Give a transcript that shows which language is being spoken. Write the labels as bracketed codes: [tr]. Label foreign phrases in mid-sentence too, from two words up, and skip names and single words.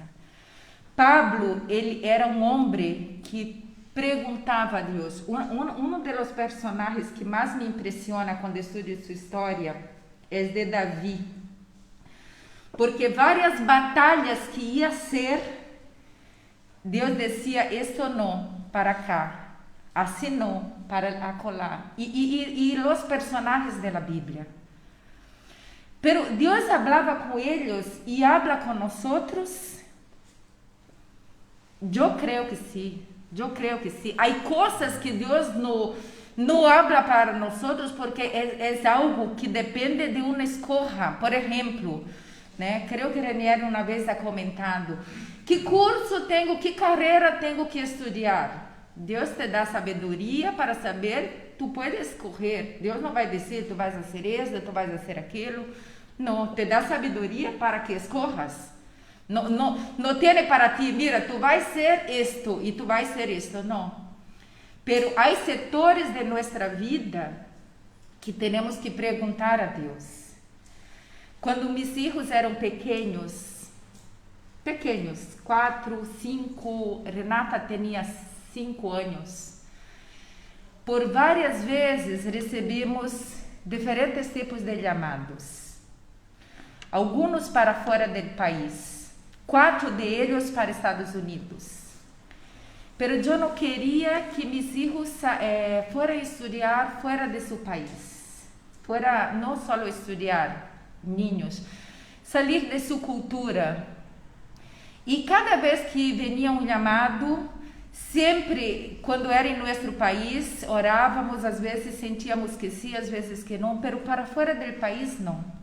[pt] Pablo, ele era um homem que perguntava a Deus. Um dos personagens que mais me impressiona quando estudo sua história é de Davi. Porque várias batalhas que ia ser, Deus dizia, isto não, para cá. [es] Así no, para acolá. Y los personajes de la Biblia. Pero Dios hablaba con ellos y habla con nosotros. Yo creo que sí. Hay cosas que Dios no habla para nosotros porque es algo que depende de una escoja. Por ejemplo, né? Creo que Ranieri una vez ha comentado, ¿qué curso tengo, qué carrera tengo que estudiar? Dios te da sabedoria para saber, tú puedes escoger. Dios no va a decir, tú vas a hacer esto, tú vas a hacer aquilo. No, te da sabedoria para que escojas. No tiene para ti, mira, tú vas a ser esto y tú vas a ser esto, no. Pero hay sectores de nuestra vida que tenemos que preguntar a Dios. Cuando mis hijos eram pequeños, 4, 5, [pt] Renata tinha 5 anos. Por várias vezes recebemos diferentes tipos de llamados. Alguns para fora do país, 4 deles para Estados Unidos. Pero eu não queria que [es] mis hijos fueran [pt] estudar fora de seu país. Fuera não só estudar, niños, sair de sua cultura. E cada vez que vinha um chamado, sempre, quando era em nosso país, orávamos, às vezes sentíamos que sim, às vezes que não, pero para fora do país, não.